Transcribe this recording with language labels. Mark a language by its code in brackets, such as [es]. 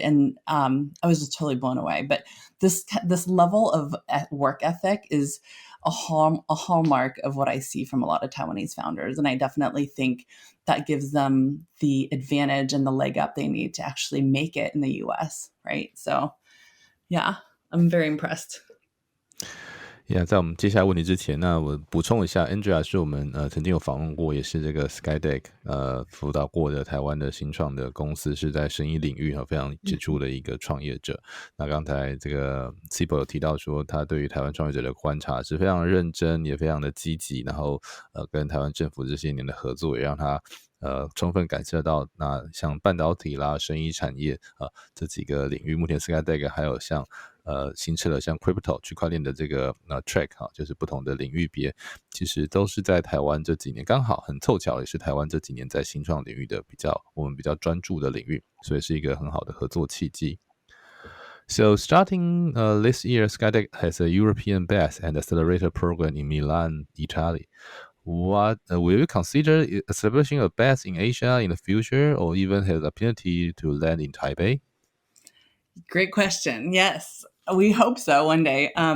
[en] And I was just totally blown away. But this level of work ethic is a hallmark of what I see from a lot of Taiwanese founders. And I definitely think that gives them the advantage and the leg up they need to actually make it in the US, right? So yeah, I'm very impressed. [zh] Yeah， 在我们接下来问题之前，那我补充一下 ，Andrea 是我们曾经有访问过，也是这个 SkyDeck 辅导过的台湾的新创的公司，是在生意领域非常杰出的一个创业者。那刚才这个 Sibyl 有提到说，他对于台湾创业者的观察是非常认真，也非常的积极，然后跟台湾政府这些年的合作，也让他充分感受到那像半导体啦、生医产业这几个领域，目前 SkyDeck 还有像新设了像 Crypto 区块链的这个track 就是不同的领域别，其实都是在台湾这几年刚好很凑巧，也是台湾这几年在新创领域的我们比较专注的领域，所以是一个很好的合作契機。 [en] So starting this year, SkyDeck has a European Base and Accelerator program in Milan, Italy. What will you consider establishing a base in Asia in the future, or even have the opportunity to land in Taipei? Great question. Yes, we hope so one day.